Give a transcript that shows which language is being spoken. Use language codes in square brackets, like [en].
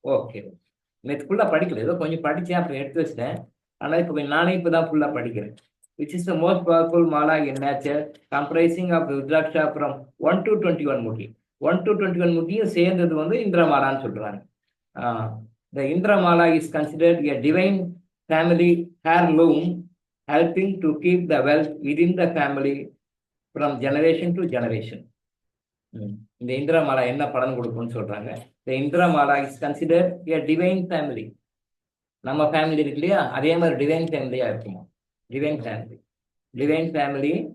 [ta] Okay, நேற்று ஃபுல்லாக படிக்கல, ஏதோ கொஞ்சம் படித்தேன், அப்புறம் எடுத்து வச்சிட்டேன். ஆனால் இப்போ நானே இப்போ தான் ஃபுல்லாக படிக்கிறேன். [en] Which is the most powerful mala in nature comprising of rudraksha from 1 to 21 mukhi. [ta] 1 to 21 முக்கியும் சேர்ந்தது வந்து இந்திரமாலான்னு சொல்றாங்க. [en] The Indramala is considered a divine family heirloom, helping to keep the wealth within the family from generation to generation. [ta] இந்த இந்திரமாலா என்ன பலன் கொடுக்கும்னு சொல்றாங்க. [en] The Indramala is considered a divine family. [ta] நம்ம ஃபேமிலி இருக்கு இல்லையா, அதே மாதிரி டிவைன் ஃபேமிலியா இருக்குமா? Divine family, divine family.